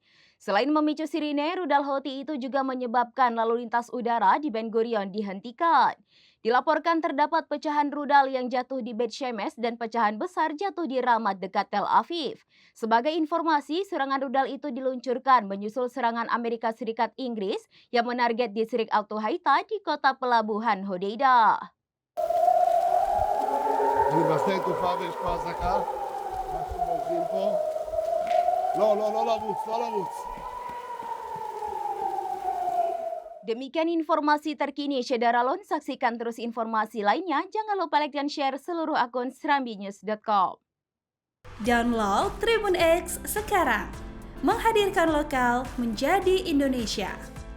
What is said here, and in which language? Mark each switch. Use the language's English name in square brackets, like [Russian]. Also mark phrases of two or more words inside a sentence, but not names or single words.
[Indonesian] Selain memicu sirine, rudal Houthi itu juga menyebabkan lalu lintas udara di Ben Gurion dihentikan. Dilaporkan terdapat pecahan rudal yang jatuh di Bet Shemesh dan pecahan besar jatuh di Ramat dekat Tel Aviv. Sebagai informasi, serangan rudal itu diluncurkan menyusul serangan Amerika Serikat Inggris yang menarget distrik Al-Tuhaita di kota pelabuhan Hodeidah. [Hebrew] אני בשדה תעופה ויש פה אזעקה, משהו בורחים פה. לא לרוץ, לא לרוץ. [Indonesian] Demikian informasi terkini Syederalon. Saksikan terus informasi lainnya. Jangan lupa like dan share seluruh akun serambinews.com. Download Tribun X sekarang. Menghadirkan lokal menjadi Indonesia.